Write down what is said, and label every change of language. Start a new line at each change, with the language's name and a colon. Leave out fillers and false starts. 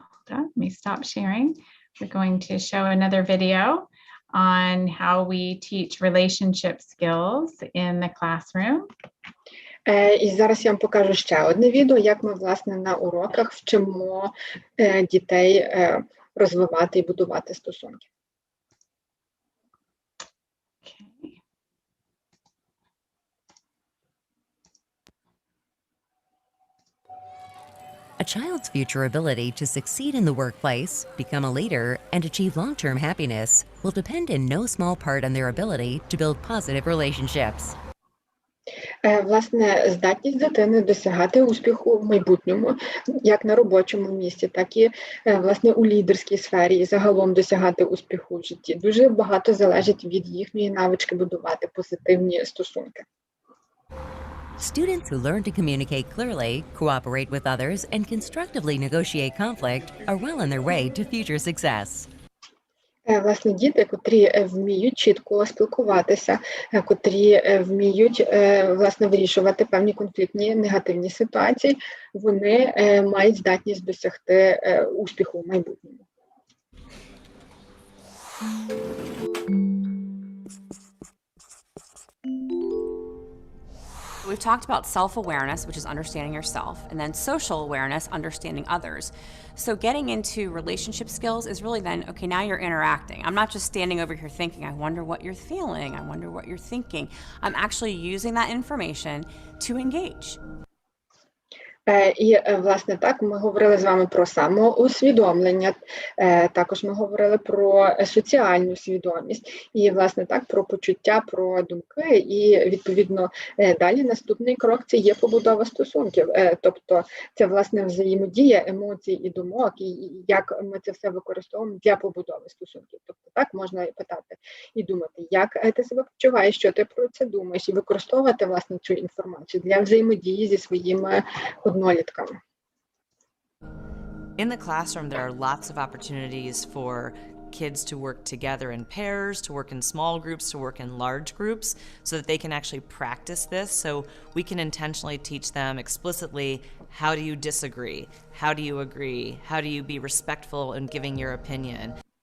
English: Let me stop sharing. We're going to show another video on how we teach relationship skills in the classroom.
Ukrainian: І зараз я вам покажу ще одне відео, як ми, власне, на уроках вчимо дітей розвивати і будувати стосунки.
English: Okay. A child's future ability to succeed in the workplace, become a leader, and achieve long-term happiness will depend in no small part on their ability to build positive relationships.
Ukrainian: Власне, здатність дитини досягати успіху в майбутньому, як на робочому місці, так і, власне, у лідерській сфері і загалом досягати успіху в житті. Дуже багато залежить від їхньої навички будувати позитивні стосунки.
English: Students who learn to communicate clearly, cooperate with others, and constructively negotiate conflict are well on their way to future success.
Ukrainian: Власне, діти, котрі вміють чітко спілкуватися, котрі вміють, власне, вирішувати певні конфліктні негативні ситуації, вони мають здатність досягти успіху в майбутньому.
English: We've talked about self-awareness, which is understanding yourself, and then social awareness, understanding others. So getting into relationship skills is really then, okay, now you're interacting. I'm not just standing over here thinking, I wonder what you're feeling, I wonder what you're thinking. I'm actually using that information to engage.
Ukrainian: І, власне, так, ми говорили з вами про самоусвідомлення, також ми говорили про соціальну свідомість і, власне, так, про почуття, про думки, і, відповідно, далі наступний крок – це є побудова стосунків, тобто це, власне, взаємодія емоцій і думок, і як ми це все використовуємо для побудови стосунків. Тобто так, можна питати і думати, як ти себе почуваєш, що ти про це думаєш, і використовувати, власне, цю інформацію для взаємодії зі своїми однолітками.
English: In the classroom, there are lots of opportunities for kids to work together in pairs, to work in small groups, to work in large groups, so that they can actually practice this. So we can intentionally teach them explicitly, how do you disagree? How do you agree? How do you be respectful in giving your opinion?